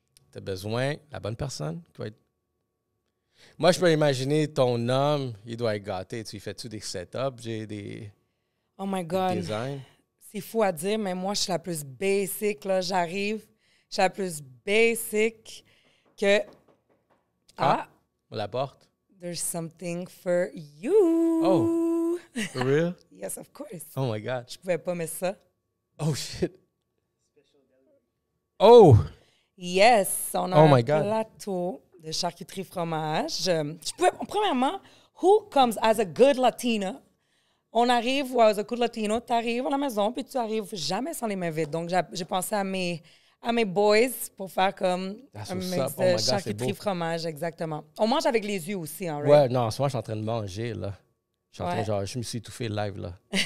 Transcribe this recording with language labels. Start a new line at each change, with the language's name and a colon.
French: Tu as besoin de la bonne personne qui va être... Moi, je peux imaginer ton homme, il doit être gâté. Tu fais-tu des setups, des
English: oh my God. designs?
French: C'est fou à dire, mais moi, je suis la plus basic, là. J'arrive, je suis la plus basic que... La porte.
English: There's something for you. Oh, for real? Yes, of course. Oh my God.
French: Je pouvais pas mettre ça.
English: Oh shit. Oh!
French: Yes, on a un plateau de charcuterie fromage.
English: Premièrement, who comes as a good Latina?
French: On arrive, ou
English: as a good Latino,
French: tu arrives à la maison, puis tu arrives jamais sans les mains vides. Donc, j'ai pensé à mes boys pour faire comme un mix de charcuterie fromage, exactement. On mange avec les yeux aussi, hein, right? Ouais, non, en ce moment, je suis en train de manger, là. Je me suis étouffé live, là.